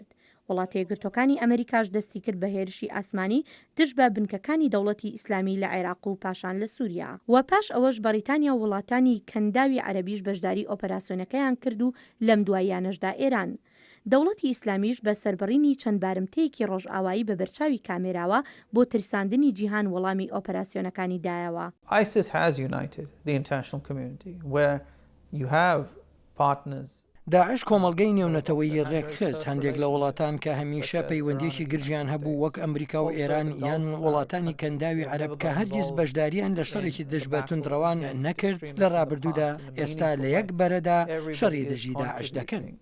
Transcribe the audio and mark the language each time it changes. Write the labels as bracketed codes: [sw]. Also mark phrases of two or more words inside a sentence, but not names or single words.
[ckb] وڵاتە یەکگرتوەکانی ئەمریکاش دەستی کرد بە هێرشی ئاسمانی دژ بە بنکەکانی دەوڵەتی ئیسلامی لە عێراق و پاشان لە سووریا. و پاش ئەوەش بەریتانیا و وڵاتانی کەنداوی عەرەبیش بەشداری ئۆپراسیۆنەکەیان کرد و لەم دواییانەشدا ئێران. دەوڵەتی ئیسلامیش بە سەربڕینی چەند بارمتەیەکی ڕۆژئاوایی بە بەرچاوی کامێراوە بۆ ترساندنی جیهان وەڵامی ئۆپراسیۆنەکانی دایەوە. [en] ISIS has united the international community where you have partners. [ckb] داعش کۆمەڵگەی نێونەتەوەی ڕێکخست هەندێک لە وڵاتان کە هەمیشە پەیوەندێکی گرژیان هەبوو وەک ئەمریکا و ئێران یان وڵاتانی کەنداوی عەرەب کە هەرگیز بەشداریان لە شەڕێکی دژ بە توندڕەوان نەکرد لە ڕابردوودا ئێستا لە یەک بەرەدا شەڕی دژی داعش دەکەن.